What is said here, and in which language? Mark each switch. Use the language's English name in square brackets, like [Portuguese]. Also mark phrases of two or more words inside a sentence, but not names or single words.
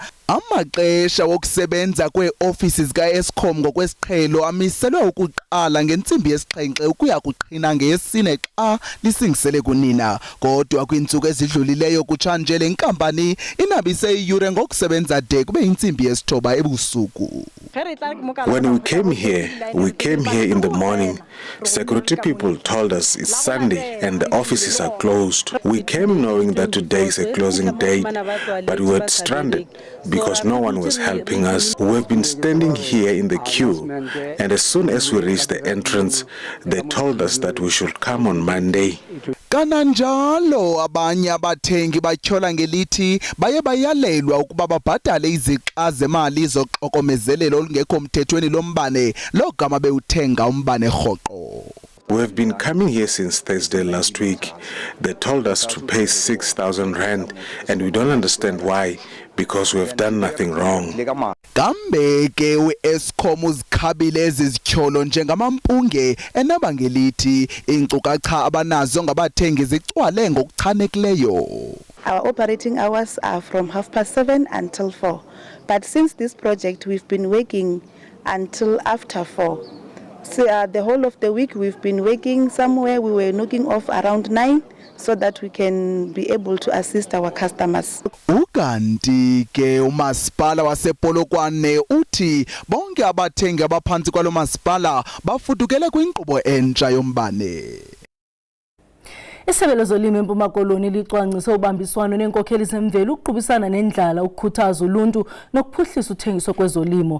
[Xhosa] Amaxesha wokusebenza kweofisi zika-Eskom ngokwesiqhelo amiselwe ukuqala ngentsimbi yesi-7 ukuya kuqhina ngeyesine xa lisingisele kunina. Kodwa kwintsuku ezidlulileyo kutshanje le nkampani inabise iyure ngokusebenza de kube intsimbi yesi-9 ebusuku. [English] When we came here in the morning. Security people told us it's Sunday and the offices are closed. We came knowing that today is a closing date, but we were stranded because no one was helping us. We've been standing here in the queue, and as soon as we reached the entrance, they told us that we should come on Monday. [Xhosa] Kananjalo abanye abathengi bathyola ngelithi baye bayalelwa ukuba babhadale izixa zemali zoxokomezelelo olungekho mthethweni lombane logama bewuthenga umbane rhoqo. [English] We have been coming here since Thursday last week. They told us to pay 6,000 rand, and we don't understand why, because we have done nothing wrong. [Xhosa] Kambe ke uEskom uzikhabile ezizithyolo njengamampunge enabangelithi inkcukacha abanazo ngabathengi zicwale ngokuchanekileyo. [English] Our operating hours are from 7:30 until 4. But since this project we've been working until after 4. So the whole of the week we've been working somewhere. We were knocking off around 9 so that we can be able to assist our customers. [Xhosa] Ukanti ke umasipala wasePolokwane uthi bonke abathengi abaphantsi kwalo masipala bafudukele kwinkqubo entsha yombane. Isebe lezolimo eMpuma Koloni licwangcise ubambiswano nenkokheli zemveli ukuqubisana nendlala ukukhuthaza uluntu nokuphuhlisa uthengiso kwezolimo.